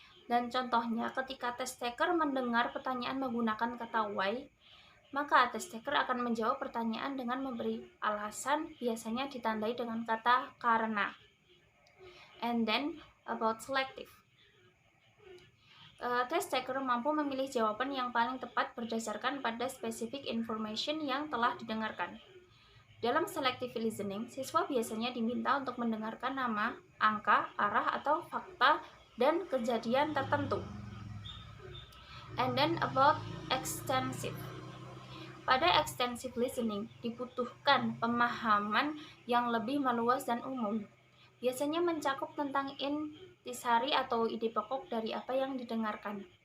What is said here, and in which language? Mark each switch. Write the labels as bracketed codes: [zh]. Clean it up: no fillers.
[id] Dan contohnya, ketika test taker mendengar pertanyaan menggunakan kata why, maka test taker akan menjawab pertanyaan dengan memberi alasan, biasanya ditandai dengan kata karena. [en] And then about selective. [id] Test taker mampu memilih jawaban yang paling tepat berdasarkan pada specific information yang telah didengarkan. Dalam selective listening, siswa biasanya diminta untuk mendengarkan nama, angka, arah, atau fakta dan kejadian tertentu. [en] And then about extensive. [id] Pada extensive listening dibutuhkan pemahaman yang lebih meluas dan umum. Biasanya mencakup tentang intisari atau ide pokok dari apa yang didengarkan.